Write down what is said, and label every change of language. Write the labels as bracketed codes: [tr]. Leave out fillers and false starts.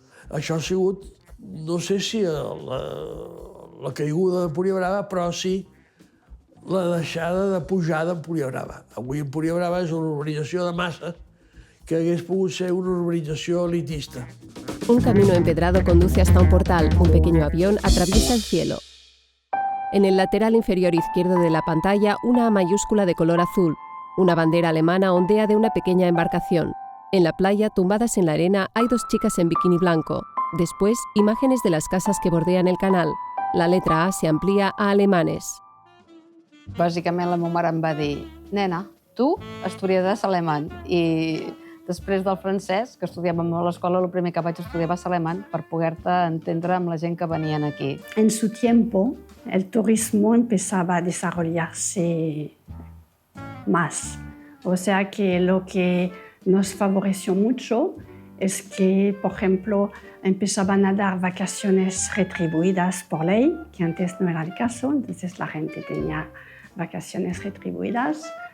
[ca] Això ha sigut, no sé si la caiguda d'Empuriabrava, però sí la deixada de pujar d'Empuriabrava. Avui Empuriabrava és una urbanització de masses que hagués pogut ser una urbanització elitista. [es] Un camino empedrado conduce hasta un portal. Un pequeño avión atraviesa el cielo. En el lateral inferior izquierdo de la pantalla, una A mayúscula de color azul. Una bandera alemana ondea de una pequeña embarcación. En la playa, tumbadas en la arena, hay 2 chicas en bikini blanco. Después, imágenes de las casas que bordean el canal. La letra A se amplía a alemanes. [ca] Bàsicament la meva mare em va dir: nena, tu estudiaràs alemany. I Després del francès, que estudiàvem a l'escola, el primer que vaig estudiar va ser alemany per poder-te entendre amb la gent que venien aquí. [es] En su tiempo, el turismo empezaba a desarrollarse más. O sea que lo que nos favoreció mucho es que, por ejemplo, empezaban a dar vacaciones retribuidas por ley, que antes no era el caso, entonces la gente tenía vacaciones retribuidas.